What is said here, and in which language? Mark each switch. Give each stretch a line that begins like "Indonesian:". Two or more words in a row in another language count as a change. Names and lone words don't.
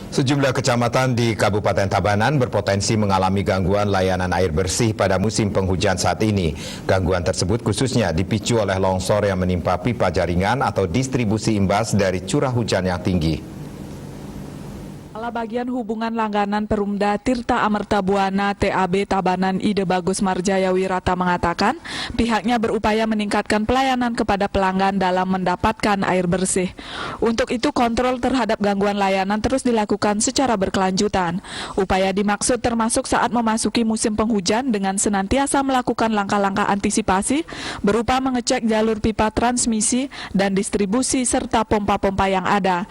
Indonesian: Sejumlah kecamatan di Kabupaten Tabanan berpotensi mengalami gangguan layanan air bersih pada musim penghujan saat ini. Gangguan tersebut khususnya dipicu oleh longsor yang menimpa pipa jaringan atau distribusi imbas dari curah hujan yang tinggi. Kepala Bagian Hubungan Langganan Perumda Tirta Amerta Buana TAB Tabanan Ide Bagus Marjaya Wirata mengatakan pihaknya berupaya meningkatkan pelayanan kepada pelanggan dalam mendapatkan air bersih. Untuk itu kontrol terhadap gangguan layanan terus dilakukan secara berkelanjutan. Upaya dimaksud termasuk saat memasuki musim penghujan dengan senantiasa melakukan langkah-langkah antisipasi berupa mengecek jalur pipa transmisi dan distribusi serta pompa-pompa yang ada.